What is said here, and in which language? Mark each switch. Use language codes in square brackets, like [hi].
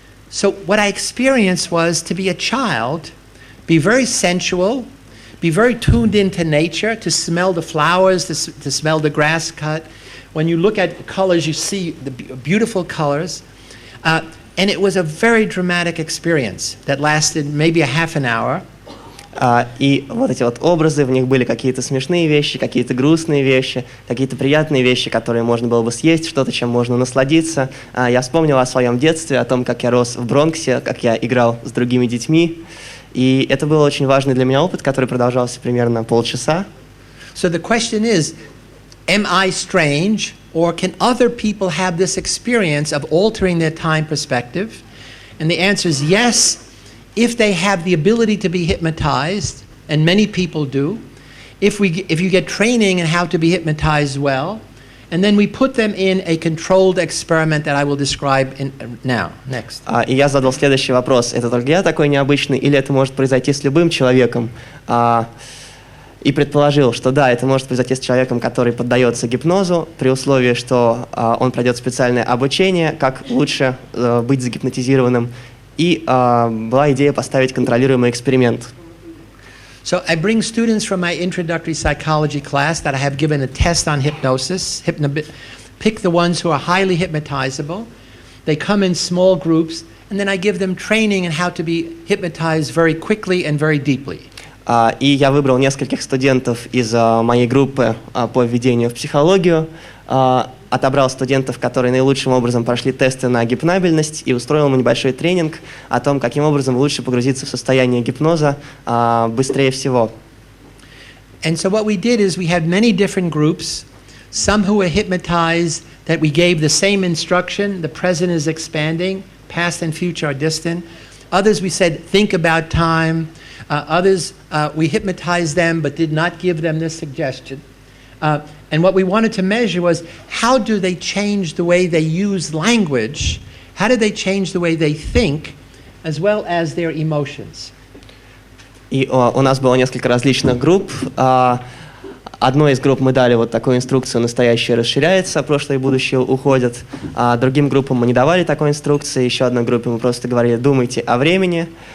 [en] So what I experienced was to be a child, be very sensual, be very tuned into nature, to smell the flowers, to smell the grass cut. When you look at colors, you see the beautiful colors. And it was a very dramatic experience that lasted maybe a half an hour. [ru] И вот эти вот образы, в них были какие-то смешные вещи, какие-то грустные вещи, какие-то приятные вещи, которые можно было бы съесть, что-то, чем можно насладиться. Я вспомнил о своем детстве, о том, как я рос в Бронксе, как я играл с другими детьми. И это был очень важный для меня опыт, который продолжался примерно полчаса. [en] So the question is, am I strange, or can other people have this experience of altering their time perspective? And the answer is yes, if they have the ability to be hypnotized, and many people do. If you get training in how to be hypnotized well, and then we put them in a controlled experiment that I will describe now. Next. [ru] И я задал следующий вопрос. Это только я такой необычный, или это может произойти с любым человеком? И предположил, что да, это может произойти с человеком, который поддается гипнозу, при условии, что он пройдет специальное обучение, как лучше быть загипнотизированным. И была идея поставить контролируемый эксперимент. [en] So I bring students from my introductory psychology class that I have given a test on hypnosis, pick the ones who are highly hypnotizable. They come in small groups, and then I give them training in how to be hypnotized very quickly and very deeply. [ru] И я выбрал нескольких студентов из моей группы по введению в психологию отобрал студентов, которые наилучшим образом прошли тесты на гипнабельность, и устроил им небольшой тренинг о том, каким образом лучше погрузиться в состояние гипноза быстрее всего. [en] And so what we did is we had many different groups, some who were hypnotized that we gave the same instruction, the present is expanding, past and future are distant. Others we said, think about time. Others, we hypnotized them but did not give them this suggestion. And what we wanted to measure was how do they change the way they use language, how do they change the way they think, as well as their emotions. [ru] И у нас было несколько различных групп. Одной из групп мы дали вот такую инструкцию «Настоящее расширяется, прошлое и будущее уходят». Другим группам мы не давали такой инструкции. Еще одной группе мы просто говорили «думайте о времени».